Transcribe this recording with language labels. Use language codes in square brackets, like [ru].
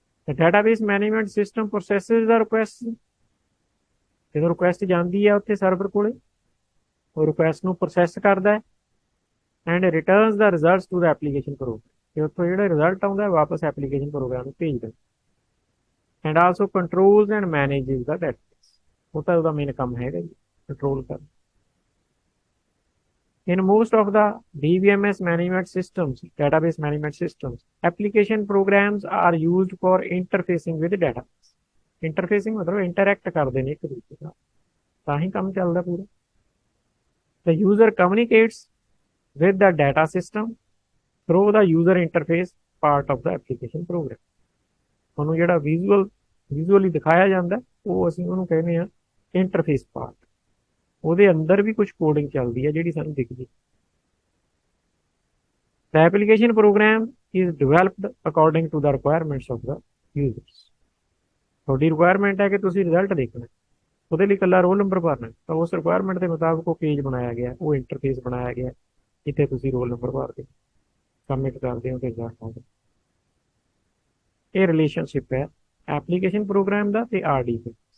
[en] The database management system processes the request। [pa] ਜਦੋਂ request ਜਾਂਦੀ ਹੈ ਉੱਥੇ ਸਰਵਰ ਕੋਲੇ, ਉਹ ਰਿਕੁਐਸਟ ਨੂੰ ਪ੍ਰੋਸੈਸ ਕਰਦਾ ਹੈ, [en] And returns the results to the application program. [pa] ਤੇ ਉੱਥੋਂ ਜਿਹੜਾ ਰਿਜ਼ਲਟ ਆਉਂਦਾ ਵਾਪਸ ਐਪਲੀਕੇਸ਼ਨ ਪ੍ਰੋਗਰਾਮ ਨੂੰ ਭੇਜਦਾ। [en] And also controls and manages the database. [pa] ਉਹ ਤਾਂ ਉਹਦਾ ਮੇਨ ਕੰਮ ਹੈਗਾ ਜੀ, ਕੰਟਰੋਲ ਕਰਨਾ। [en] In most of the DBMS management systems, database management systems, application programs are used for interfacing with database. [pa] Interfacing मतलब interact ਕਰਦੇ ਨੇ ਇੱਕ ਦੂਜੇ ਨਾਲ ਤਾਂ ਹੀ ਕੰਮ ਚੱਲਦਾ ਪੂਰਾ. [en] The user communicates with the data system through the user interface part of the application program. [pa] ਤੁਹਾਨੂੰ ਜਿਹੜਾ ਵਿਜ਼ੂਅਲੀ ਦਿਖਾਇਆ ਜਾਂਦਾ ਉਹ ਅਸੀਂ ਉਹਨੂੰ ਕਹਿੰਦੇ ਆ ਇੰਟਰਫੇਸ ਪਾਰਟ. ਉਹਦੇ ਅੰਦਰ ਵੀ ਕੁਝ ਕੋਡਿੰਗ ਚੱਲਦੀ ਹੈ ਜਿਹੜੀ ਸਾਨੂੰ ਦਿਖਦੀ. [en] The application program is developed according to the requirements of the users. [pa] ਤੁਹਾਡੀ ਰਿਕੁਆਇਰਮੈਂਟ ਹੈ ਕਿ ਤੁਸੀਂ ਰਿਜ਼ਲਟ ਦੇਖਣਾ, ਉਹਦੇ ਲਈ ਇਕੱਲਾ ਰੋਲ ਨੰਬਰ ਭਰਨਾ, ਤਾਂ ਉਸ ਰਿਕੁਆਇਰਮੈਂਟ ਦੇ ਮੁਤਾਬਕ ਉਹ ਪੇਜ ਬਣਾਇਆ ਗਿਆ, ਉਹ ਇੰਟਰਫੇਸ ਬਣਾਇਆ ਗਿਆ, ਜਿੱਥੇ ਤੁਸੀਂ ਰੋਲ ਨੰਬਰ ਭਰਦੇ ਸਬਮਿਟ ਕਰਦੇ ਹੋ ਤੇ ਰਿਜ਼ਲਟ ਆਉਂਦਾ. ਇਹ ਰਿਲੇਸ਼ਨਸ਼ਿਪ ਹੈ ਐਪਲੀਕੇਸ਼ਨ ਪ੍ਰੋਗਰਾਮ ਦਾ ਤੇ ਆਰਡੀਬੀ.